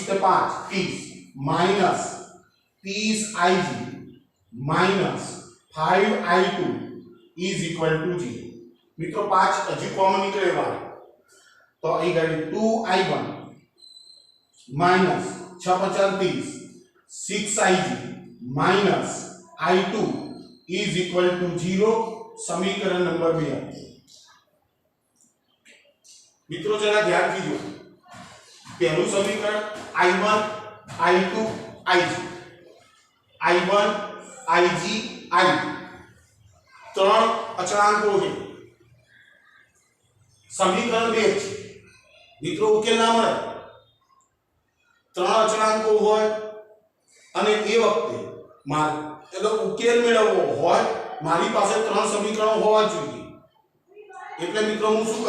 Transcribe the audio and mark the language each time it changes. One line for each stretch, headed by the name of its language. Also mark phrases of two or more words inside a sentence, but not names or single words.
Gujarati: ને 5 30 -30Ig -5I2 = 0 મિત્રો 5 હજી કોમન નીકળે બહાર તો અહીં ગઈ 2i1 માઈનસ 6 35 6ig માઈનસ i2
English: is equal to
Gujarati: 0 સમીકરણ નંબર 2 મિત્રો જરા ધ્યાનથી જુઓ પહેલું સમીકરણ i1 i2 ig i1 ig i2 ત્રણ અચળાંકો છે સમીકરણ 2 છે મિત્રો ઉકેલ ના મળે ત્રણ અચળાંકો હોય અને એ વખતે એટલે ઉકેલ મેળવવો હોય મારી પાસે ત્રણ સમીકરણો હોવા જોઈએ એટલે મિત્રો હું શું